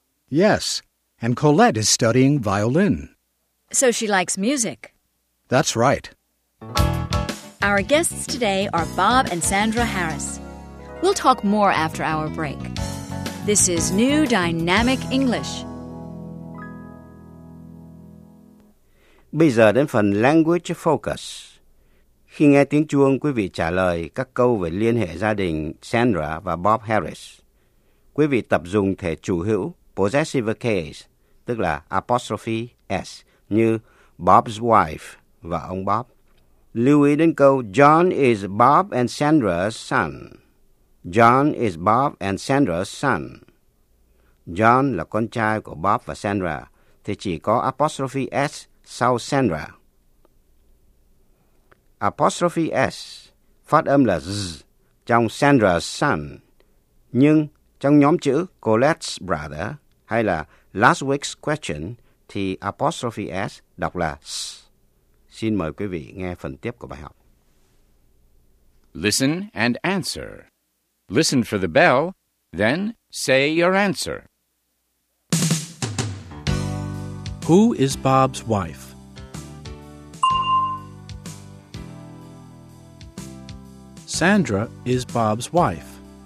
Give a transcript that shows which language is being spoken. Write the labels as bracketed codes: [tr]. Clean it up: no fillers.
[en] Yes, and Colette is studying violin. So she likes music. That's right. Our guests today are Bob and Sandra Harris. We'll talk more after our break. This is New Dynamic English. [vi] Bây giờ đến phần Language Focus. Khi nghe tiếng chuông, quý vị trả lời các câu về liên hệ gia đình Sandra và Bob Harris. Quý vị tập dùng thể chủ hữu possessive case, tức là apostrophe S, như [en] Bob's wife, [vi] vợ ông Bob. Lưu ý đến câu [en] John is Bob and Sandra's son. [vi] John is Bob and Sandra's son. John là con trai của Bob và Sandra, thì chỉ có apostrophe S sau Sandra. Apostrophe S phát âm là Z trong Sandra's son, nhưng trong nhóm chữ [en] Colette's brother [vi] hay là [en] last week's question [vi] thì apostrophe S đọc là S. Xin mời quý vị nghe phần tiếp của bài học. [en] Listen and answer. Listen for the bell, then say your answer. Who is Bob's wife? Sandra is Bob's wife.